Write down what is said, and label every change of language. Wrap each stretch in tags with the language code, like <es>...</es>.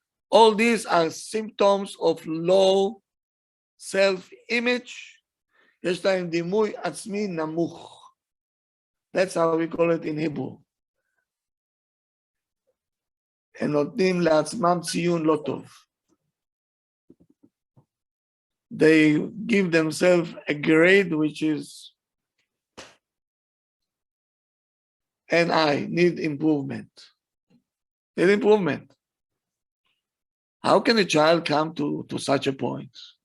<en>All these are symptoms of low self-image.</en> <he>יש להם דימוי עצמי נמוך.</he> <en>That's how we call it in Hebrew.</en> <he>הם נותנים לעצמם ציון לא טוב.</he> <en>They give themselves a grade which is NI, need improvement. Need improvement. How can a child come to such a point?</en>